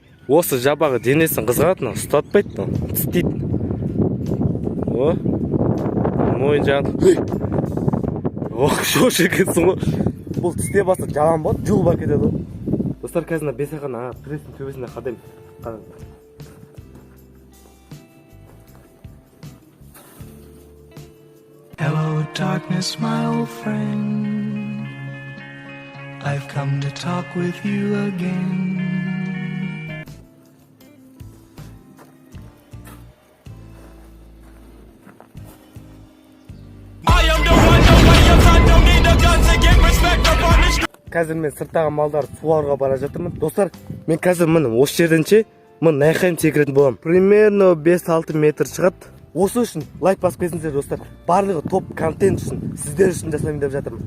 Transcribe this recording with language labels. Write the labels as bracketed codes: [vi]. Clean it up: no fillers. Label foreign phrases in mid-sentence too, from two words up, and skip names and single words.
[kk] Осы жабағы денесін қызғанады, ұстатпайды, тістейді. Мойын жағын. Шош екенсің ғой. Бұл тісте басы жалан болады, жұлып әкетеді ғой. Достар, қазір бесақан пресстің төбесінде қадайым. [en] Hello, darkness, my old friend. I've come to talk with you again. I am the one, the way your son don't need a gun to get respect up on this. [kk] Қазір мен сырттағы малдар суарға бара жатырмын. Достар, мен қазір міне осы жерден ше Мен найқайым секіретін болам. Примерно 5-6 метр шығады. Осы үшін лайк басып кетсеңіздер достар. Барлығы топ контент үшін, сіздер үшін жасаймын деп жатырмын.